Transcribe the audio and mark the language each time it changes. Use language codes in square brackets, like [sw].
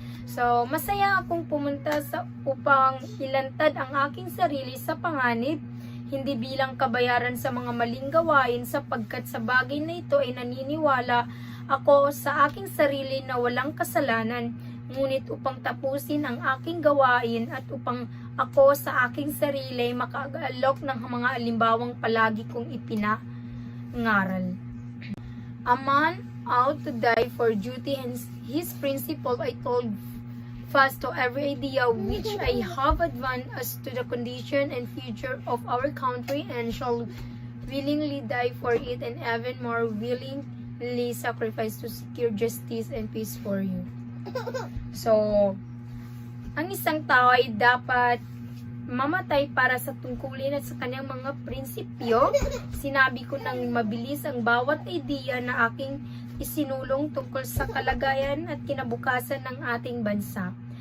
[tl] So, masaya akong pumunta upang ilantad ang aking sarili sa panganib, hindi bilang kabayaran sa mga maling gawain, sapagkat sa bagay na ito ay naniniwala ako sa aking sarili na walang kasalanan, ngunit upang tapusin ang aking gawain at upang ako sa aking sarili ay makaalok ng mga alimbawang palagi kong ipinangaral. [en] A man out to die for duty and his principle, I told fast to every idea which I have advanced as to the condition and future of our country, and shall willingly die for it, and even more willingly sacrifice to secure justice and peace for you. [tl] So, ang isang tao ay dapat mamatay para sa tungkulin at sa kanyang mga prinsipyo. Sinabi ko nang mabilis ang bawat idea na aking isinulong tungkol sa kalagayan at kinabukasan ng ating bansa.